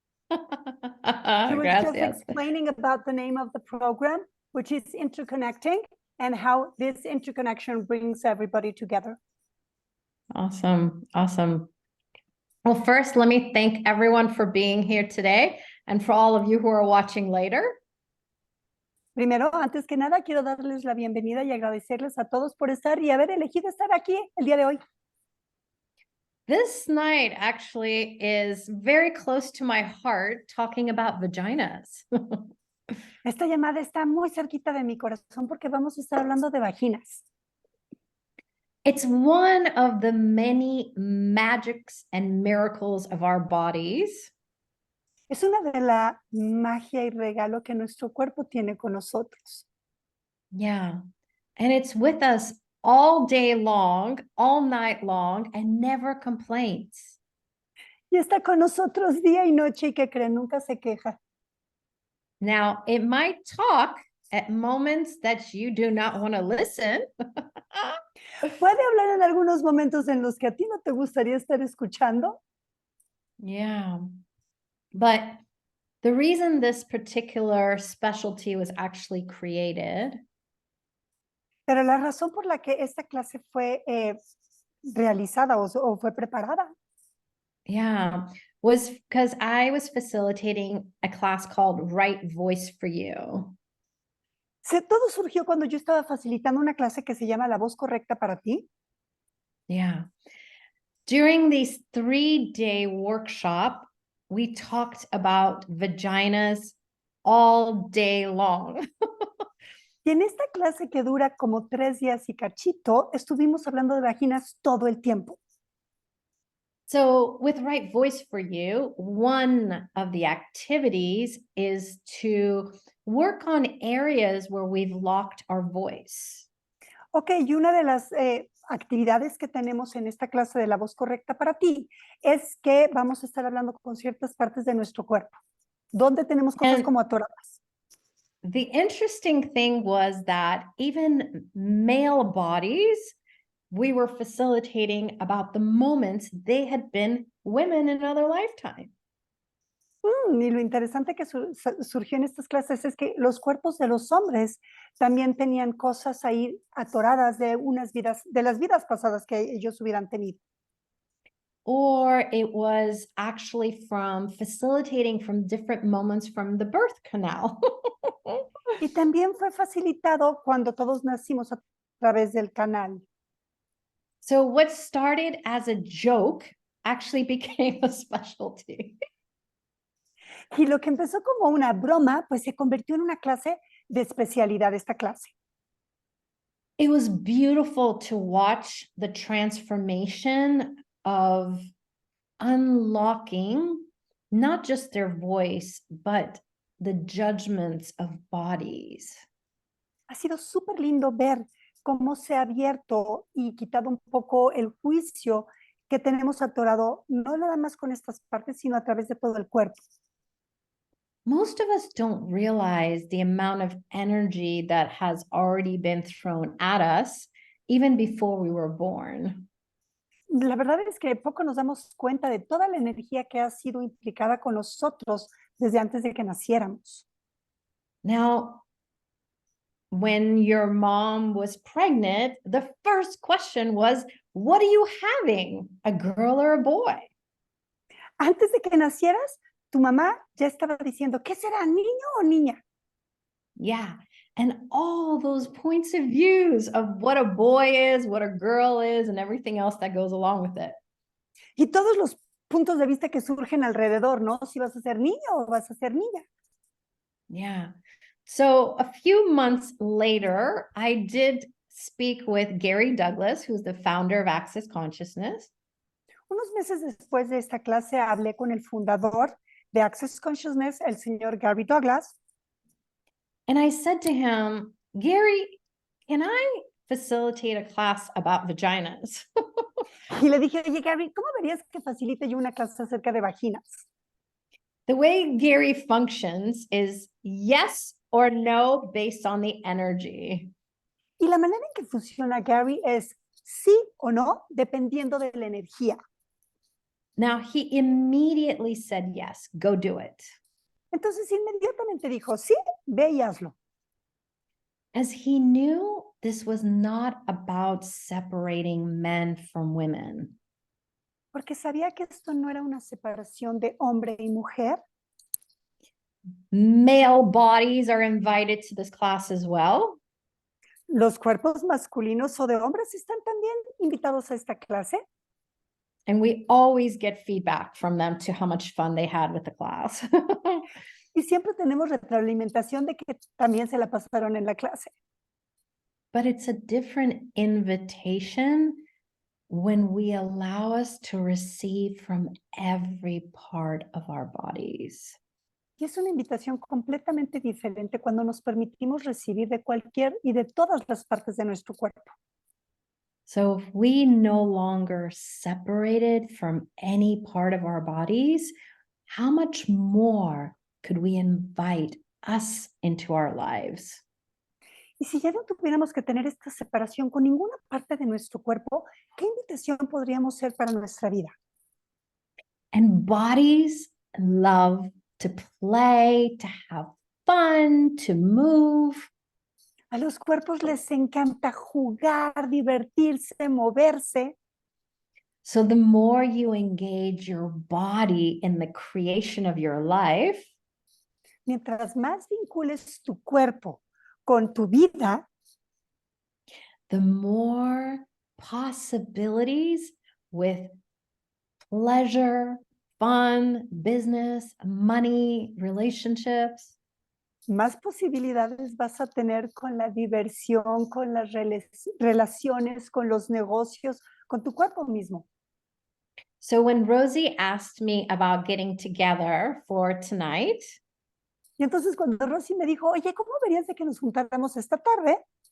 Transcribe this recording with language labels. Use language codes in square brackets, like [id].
[en] She was just explaining about the name of the program, which is Interconnecting, and how this interconnection brings everybody together. Awesome. Awesome. Well, first, let me thank everyone for being here today and for all of you who are watching later. [es] Primero, antes que nada, quiero darles la bienvenida y agradecerles a todos por estar y haber elegido estar aquí el día de hoy. [en] This night actually is very close to my heart, talking about vaginas. [es] Esta llamada está muy cerquita de mi corazón porque vamos a estar hablando de vaginas. [en] It's one of the many magics and miracles of our bodies. [es] Es una de la magia y regalo que nuestro cuerpo tiene con nosotros. [en] Yeah. And it's with us all day long, all night long, and never complains. [es] Y está con nosotros día y noche y que creen, nunca se queja. [en] Now, it might talk at moments that you do not want to listen. [es] Puede hablar en algunos momentos en los que a ti no te gustaría estar escuchando. [en] Yeah. But the reason this particular specialty was actually created [es] Pero la razón por la que esta clase fue realizada o fue preparada. [en] Yeah, was because I was facilitating a class called Right Voice for You. [es] Todo surgió cuando yo estaba facilitando una clase que se llama La Voz Correcta para Ti. [en] Yeah. During these 3-day workshop, we talked about vaginas all day long. [es] Y en esta clase que dura como 3 días y cachito, estuvimos hablando de vaginas todo el tiempo. [en] So with Right Voice for You, one of the activities is to work on areas where we've locked our voice. [es] Ok, y una de las actividades que tenemos en esta clase de La Voz Correcta para Ti es que vamos a estar hablando con ciertas partes de nuestro cuerpo, donde tenemos cosas como atoradas. [en] The interesting thing was that even male bodies, we were facilitating about the moments they had been women in another lifetime. [es] Y lo interesante que surgió en estas clases es que los cuerpos de los hombres también tenían cosas ahí atoradas de las vidas pasadas que ellos hubieran tenido. [en] Or it was actually from facilitating from different moments from the birth canal. [es] Y también fue facilitado cuando todos nacimos a través del canal. [en] So what started as a joke actually became a specialty. [es] Y lo que empezó como una broma, pues se convirtió en una clase de especialidad, esta clase. [en] It was beautiful to watch the transformation of unlocking not just their voice, but the judgments of bodies. [es] Ha sido súper lindo ver cómo se ha abierto y quitado un poco el juicio que tenemos atorado, no nada más con estas partes, sino a través de todo el cuerpo. [en] Most of us don't realize the amount of energy that has already been thrown at us, even before we were born. [es] La verdad es que poco nos damos cuenta de toda la energía que ha sido implicada con nosotros desde antes de que naciéramos. [en] Now, when your mom was pregnant, the first question was, what are you having, a girl or a boy? [es] Antes de que nacieras, tu mamá ya estaba diciendo, ¿qué será, niño o niña? [en] Yeah, and all those points of views of what a boy is, what a girl is, and everything else that goes along with it. [es] Y todos los puntos de vista que surgen alrededor, ¿no? Si vas a ser niño o vas a ser niña. Yeah. [en] So a few months later, I did speak with Gary Douglas, who's the founder of Access Consciousness. [es] Unos meses después de esta clase hablé con el fundador de Access Consciousness, el señor Gary Douglas, [en] And I said to him, Gary, can I facilitate a class about vaginas? [es] y le dije, oye Gary, ¿cómo verías que facilite yo una clase acerca de vaginas? [en] The way Gary functions is yes or no based on the energy. [es] Y la manera en que funciona Gary es sí o no, dependiendo de la energía. [en] Now, he immediately said yes, go do it. [es] Entonces inmediatamente dijo, sí, ve y hazlo. [en] As he knew this was not about separating men from women. [es] Porque sabía que esto no era una separación de hombre y mujer. [en] Male bodies are invited to this class as well. [es] Los cuerpos masculinos o de hombres están también invitados a esta clase. [en] And we always get feedback from them to how much fun they had with the class. [es] Y siempre tenemos retroalimentación de que también se la pasaron en la clase. [en] But it's a different invitation when we allow us to receive from every part of our bodies. [es] Y es una invitación completamente diferente cuando nos permitimos recibir de cualquier y de todas las partes de nuestro cuerpo. [en] So if we no longer separated from any part of our bodies, how much more could we invite us into our lives? [es] Y si ya no tuviéramos que tener esta separación con ninguna parte de nuestro cuerpo, ¿qué invitación podríamos ser para nuestra vida? [en] And bodies love to play, to have fun, to move. [es] A los cuerpos les encanta jugar, divertirse, moverse. [en] So the more you engage your body in the creation of your life, [es] Mientras más vincules tu cuerpo con tu vida, [en] the more possibilities with pleasure, fun, business, money, relationships. [es] más posibilidades vas a tener con la diversión, con las relaciones, con los negocios, con tu cuerpo mismo. [en] So when Rosie asked me about getting together for tonight, [es] Y entonces cuando Rosy me dijo, oye, ¿cómo verías de que nos juntáramos esta tarde?